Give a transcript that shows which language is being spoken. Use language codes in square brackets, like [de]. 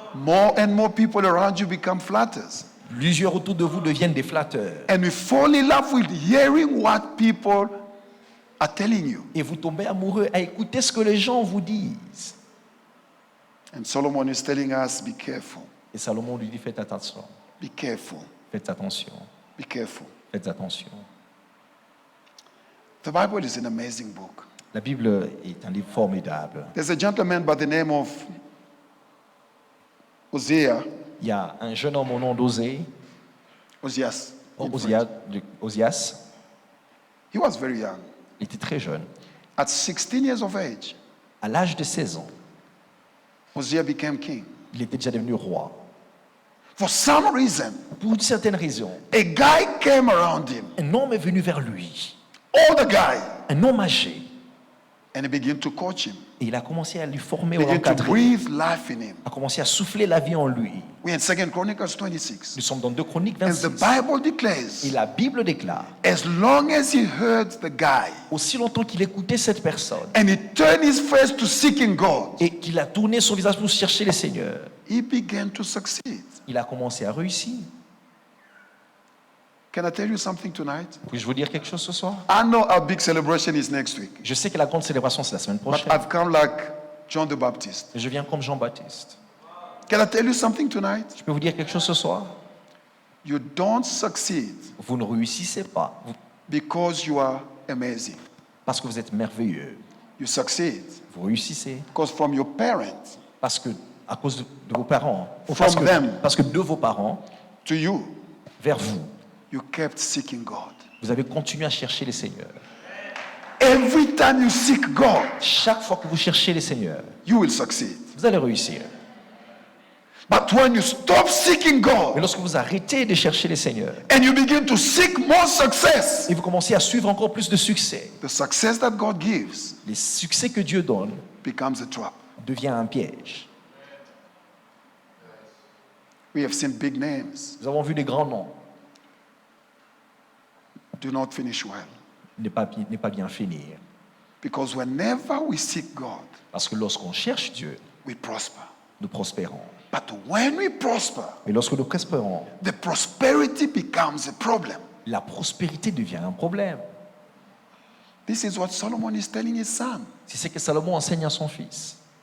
[en] More and more people around you become flatters. [fr] Plusieurs autour de vous deviennent des flatteurs. [en] And you fall in love with hearing what people are telling you. [fr] Et vous tombez amoureux à écouter ce que les gens vous disent. [en] And Solomon is telling us, be careful, [fr] Et Salomon lui dit, faites attention, [en] be careful, [fr] faites attention, [en] be careful. [fr] faites attention. [en] The Bible is an amazing book. [fr] La Bible est un livre formidable. [en] There's a gentleman by the name of Hosea. [fr] Il y a un jeune homme au nom d'Osée, [en] Ozias. [fr] Osias. [en] He was very young. [fr] Il était très jeune. [en] At 16 years of age, [fr] À l'âge de 16 ans, [en] Hosea became king. [fr] il était déjà devenu roi. [en] For some reason, [fr] Pour une certaine raison, [en] a guy came around him, [fr] un homme est venu vers lui, [en] older guy, [fr] un homme âgé, [en] And he began to coach him, [fr] Et il a commencé à lui former, à [en] began to [fr] l'encadrer, [en] breathe life in him. [fr] a commencé à souffler la vie en lui. [en] We're in 2 Chronicles 26. [fr] Nous sommes dans 2 Chroniques [en] And [fr] 26. [en] the Bible [fr] Et [en] declares, [fr] la Bible déclare, [en] as long as he heard the guy [fr] aussi longtemps qu'il écoutait cette personne [en] and he turned his face to seeking God, [fr] et qu'il a tourné son visage pour chercher le Seigneur, [en] he began to succeed. [fr] il a commencé à réussir. [en] Can I tell you something tonight? [fr] Puis-je vous dire quelque chose ce soir? [en] I know our big celebration is next week, [fr] Je sais que la grande célébration, c'est la semaine [en] but [fr] prochaine. [en] I've come like John the Baptist. [fr] Je viens comme Jean-Baptiste. [en] Can I tell you something tonight? [fr] Je peux vous dire quelque chose ce soir? [en] You don't succeed [fr] Vous ne réussissez pas [en] because you are amazing. [fr] parce que vous êtes merveilleux. [en] You succeed [fr] Vous réussissez [en] because from your parents [fr] parce que, à cause de vos parents, ou [en] From them. [fr] parce que de vos parents, [en] to you, [fr] vers vous, [en] you kept seeking God. [fr] vous avez continué à chercher les Seigneurs. [en] Every time you seek God, [fr] Chaque fois que vous cherchez les Seigneurs, [en] you will succeed. [fr] vous allez réussir. [en] But when you stop seeking [fr] Mais [en] God [fr] lorsque vous arrêtez de chercher les Seigneurs [en] and you begin to seek more success, [fr] et vous commencez à suivre encore plus de succès, [en] the success that God gives [fr] les succès que Dieu donne [en] becomes a trap. [fr] devient un piège. [en] We have seen big names [fr] Nous avons vu des grands noms. [en] do not finish well. [fr] N'est pas bien finir. [en] Because whenever we seek God, [fr] Parce que lorsqu'on cherche Dieu, [en] we prosper. [fr] nous prospérons. [en] But when we prosper, [fr] Mais lorsque nous prospérons, [en] the prosperity becomes a problem. [fr] la prospérité devient un problème. [en] This is what Solomon is telling his son. [fr] C'est ce que Salomon enseigne à son fils.